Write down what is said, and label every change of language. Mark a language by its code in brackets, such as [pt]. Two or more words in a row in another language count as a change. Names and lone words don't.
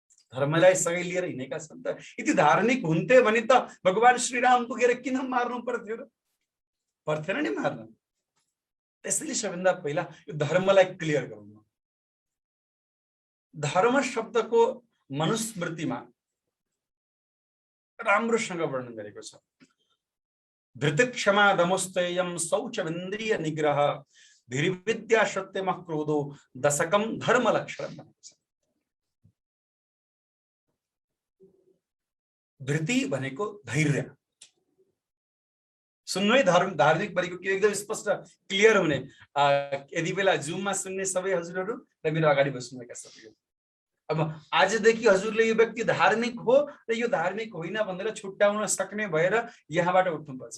[ne] धर्मलाई सँगै लिएर हिँडेका छन् त। यति धार्मिक हुन्थे भने त भगवान श्रीराम पुगेर किन मार्नु पर्थ्यो र? पर्थेन नि मार्न। त्यसैले सबैभन्दा पहिला यो धर्मलाई क्लियर गरौँ। धर्म शब्दको मनुस्मृतिमा राम्रोसँग वर्णन गरेको छ। [sa] धृतिक्षमा दमोस्तेयम शौचमिन्द्रिय निग्रह धीर्विद्या सत्यमः क्रोधो दशकम धर्म लक्षण [ne] भनेको छ। धृति भनेको धैर्य। सुन्नु है, धार्मिक भनेको के एकदम स्पष्ट क्लियर हुने। यदि बेला जुममा सुन्ने सबै हजुरहरू र मेरो अगाडि बस्नुभएका सबैहरू, अब आजदेखि हजुरले यो व्यक्ति धार्मिक हो र यो धार्मिक होइन भनेर छुट्याउन सक्ने भएर यहाँबाट उठ्नुपर्छ।